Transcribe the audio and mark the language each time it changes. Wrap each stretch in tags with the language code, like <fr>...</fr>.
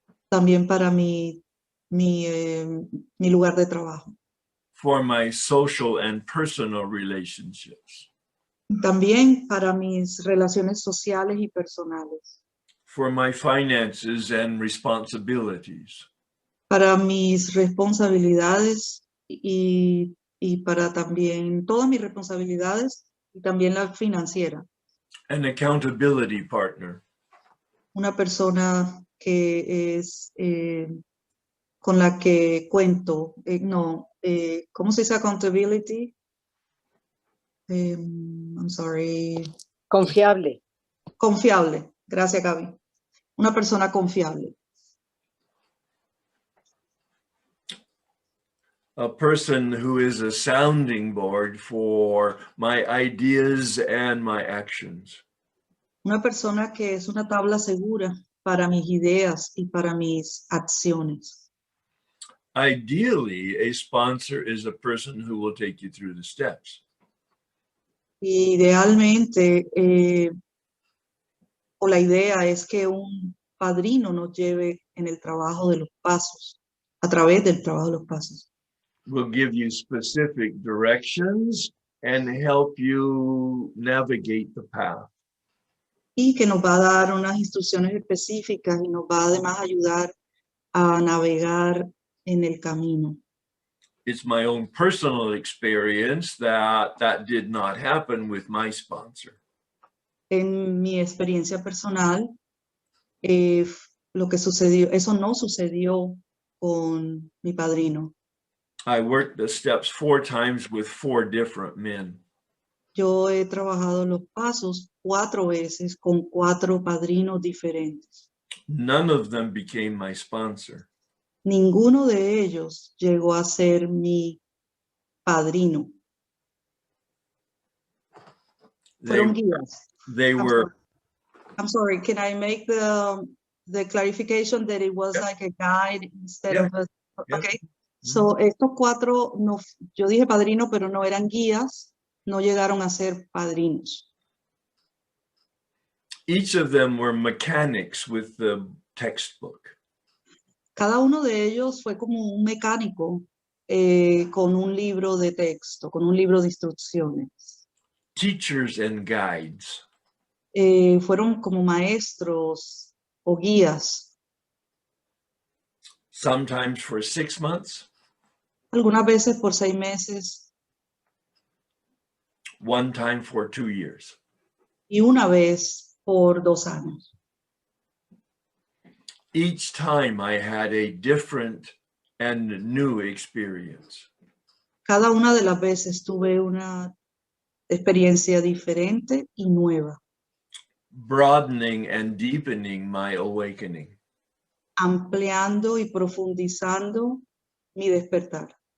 <es>también para mi lugar de trabajo,</es> <en>For my social and personal relationships.</en> <es>también para mis relaciones sociales y personales,</es> <en>For my finances and responsibilities.</en> <es>para mis responsabilidades y para también todas mis responsabilidades y también la financiera.</es> <en>An accountability partner.</en> <es>Una persona que es con la que cuento, ¿cómo se dice accountability?</es> <en>I'm sorry.</en> <es>Confiable. Confiable. Gracias, Gaby. Una persona confiable.</es> <en>A person who is a sounding board for my ideas and my actions.</en> <es>Una persona que es una tabla segura para mis ideas y para mis acciones.</es> <en>Ideally, a sponsor is a person who will take you through the steps.</en> <es>Idealmente, o la idea es que un padrino nos lleve en el trabajo de los pasos, a través del trabajo de los pasos.</es> <en>Will give you specific directions and help you navigate the path.</en> <es>Y que nos va a dar unas instrucciones específicas y nos va además a ayudar a navegar en el camino.</es> <en>It's my own personal experience that did not happen with my sponsor.</en> <es>En mi experiencia personal, lo que sucedió, eso no sucedió con mi padrino.</es> <en>I worked the steps 4 times with 4 different men.</en> <es>Yo he trabajado los pasos 4 veces con 4 padrinos diferentes.</es> <en>None of them became my sponsor.</en> <es>Ninguno de ellos llegó a ser mi padrino. Fueron guías.</es> <en>They were, I'm sorry, can I make the clarification that it was Yeah. like a guide instead Yeah. of a, Yeah. okay.</en> <es>So estos 4, no, yo dije padrino, pero no eran guías, no llegaron a ser padrinos.</es> <en>each of them were mechanics with the textbook.</en> <es>Cada uno de ellos fue como un mecánico con un libro de texto, con un libro de instrucciones.</es> <en>Teachers and guides.</en> <es>Fueron como maestros o guías,</es> <en>Sometimes for 6 months,</en> <es>algunas veces por 6 meses</es> <en>one time for 2 years.</en> <es>y una vez por 2 años.</es> <en>Each time I had a different and new experience.</en> <es>Cada una de las veces tuve una experiencia diferente y nueva,</es> <en>Broadening and deepening my awakening.</en> <es>ampliando y profundizando mi despertar.</es>